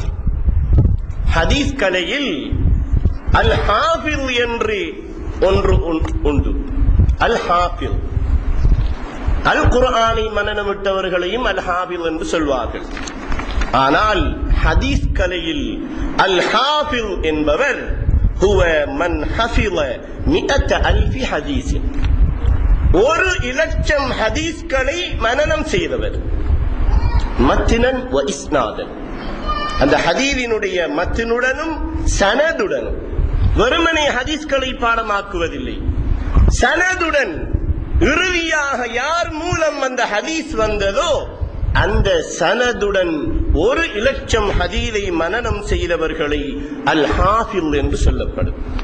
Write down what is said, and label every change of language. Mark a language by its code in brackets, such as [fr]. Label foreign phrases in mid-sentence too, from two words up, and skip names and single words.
[ta] ஹதீஸ் கலையில் [ar] الحافظ [ta] என்று ஒன்று உண்டு. [ar] الحافظ, [ta] அல் குர்ஆனை மனனமிட்டவர்களையும் [ar] الحافظ [ta] என்று சொல்வார்கள். ஆனால் ஹதீஸ் கலையில் [ar] الحافظ [ta] என்பவர் [ar] هو من حفظ 100,000 حديث. [ta] 1,00,000 ஹதீஸ்களை மனனம் செய்தவர். [ar] متنا وإسنادا, [ta] அந்த ஹதீஸினுடைய மத்னுடனும் சனதுடனும். வெறுமனே ஹதீஸ்களை பாடமாக்குவதில்லை, சனதுடன் இறுதியாக யார் மூலம் அந்த ஹதீஸ் வந்ததோ அந்த சனதுடன் 1,00,000 ஹதீஸை மனனம் செய்தவர்களை [ar] الحافظ [ta] என்று சொல்லப்படும்.